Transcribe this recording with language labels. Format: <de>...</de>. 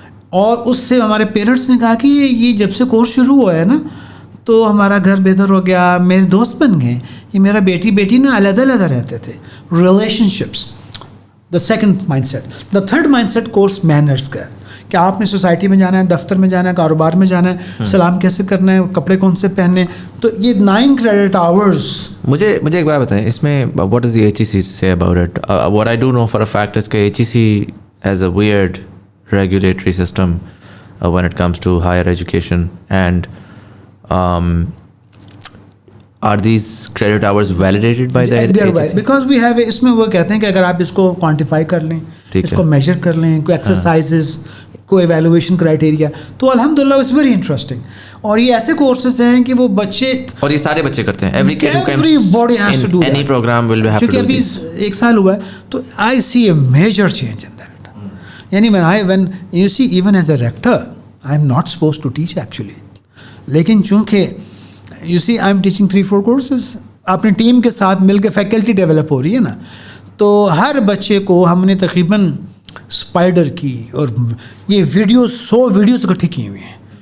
<ur>اور اس سے ہمارے پیرنٹس نے کہا کہ یہ جب سے کورس شروع ہوا ہے نا تو ہمارا گھر بہتر ہو گیا, میرے دوست بن گئے. یہ میرا بیٹی نا علیحدہ رہتے تھے. Relation ships,</ur> <en>the second mindset. The third mindset course manners</en> <ur>का है کہ آپ نے سوسائٹی میں جانا ہے, دفتر میں جانا ہے, کاروبار میں جانا ہے, سلام کیسے کرنا ہے, کپڑے کون سے پہننے. تو یہ 9 credit hours. مجھے ایک بات بتائیں اس میں,</ur> <en>what does the HEC say about it? What I do know for a fact is کہ HEC has a weird regulatory system when it comes to higher education, and are these credit hours validated by the HEC? Because we have</en> <ur>اس میں وہ کہتے ہیں کہ اگر آپ اس کو quantify کر لیں, اس کو میجر کر لیں, کوئی ایکسرسائزز, کوئی ایویلویشن کرائٹیریا, تو الحمدللہ</ur> <en>It's very interesting.</en> <ur>اور یہ ایسے کورسز ہیں کہ وہ بچے, اور یہ سارے بچے کرتے ہیں,</ur> <en>every kid who comes everybody has to do in any program will have to do</en> <ur>کیونکہ ابھی 1 سال ہوا ہے, تو</ur> <en>I see a major change in that.</en> <ur>یعنی</ur> <en>when you see even as a rector I'm not supposed to teach actually,</en> <ur>لیکن چونکہ</ur> <en>you see I'm teaching 3-4 courses,</en> <ur>اپنی ٹیم کے ساتھ مل کے فیکلٹی ڈیولپ ہو رہی ہے نا, تو ہر بچے کو ہم نے تقریباً اسپائڈر کی, اور یہ ویڈیوز 100 ویڈیوز اکٹھی کی ہوئی ہیں.</ur>